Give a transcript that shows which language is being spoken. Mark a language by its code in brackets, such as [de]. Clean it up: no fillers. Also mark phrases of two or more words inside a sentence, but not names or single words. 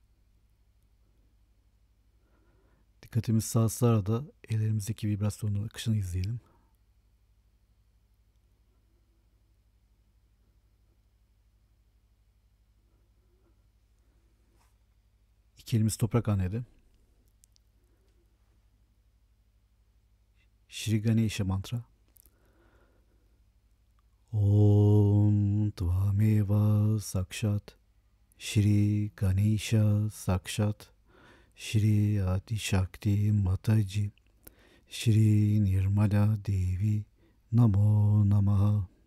[tr] Dikkatimiz sağ sırada ellerimizdeki vibrasyonun akışını izleyelim. İki elimiz toprak annede. Shri Ganesha mantra. [sa] ओं त्वमेव साक्षात् श्री गणेश साक्षात् श्री आदि शक्ति माताजी श्री निर्मला देवी नमो नमः.